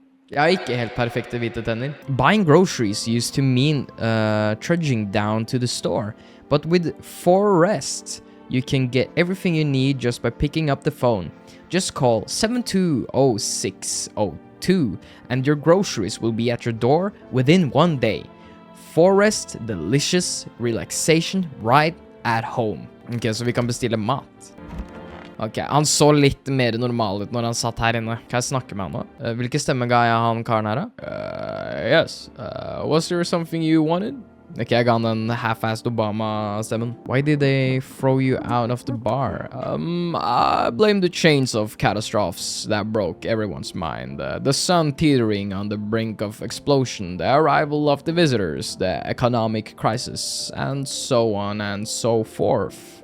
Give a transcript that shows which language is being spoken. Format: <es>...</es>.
<no>Jeg har ikke helt perfekte hvite tenner.</no> <en>Buying groceries used to mean trudging down to the store. But with Forrest, you can get everything you need just by picking up the phone. Just call 720602 and your groceries will be at your door within 1 day. Forrest, delicious relaxation right at home.</en> <no>Ok, så vi kan bestille mat. Ok, han så litt mer normal ut når han satt her inne. Kan jeg snakke med han nå? Hvilke stemme ga jeg han karen her da?</no> <en>Yes. Was there something you wanted?</en> <no>Ok, jeg ga han den half-assed Obama-stemmen.</no> <en>Why did they throw you out of the bar? I blame the chains of catastrophes that broke everyone's mind. The sun teetering on the brink of explosion, the arrival of the visitors, the economic crisis, and so on and so forth.</en>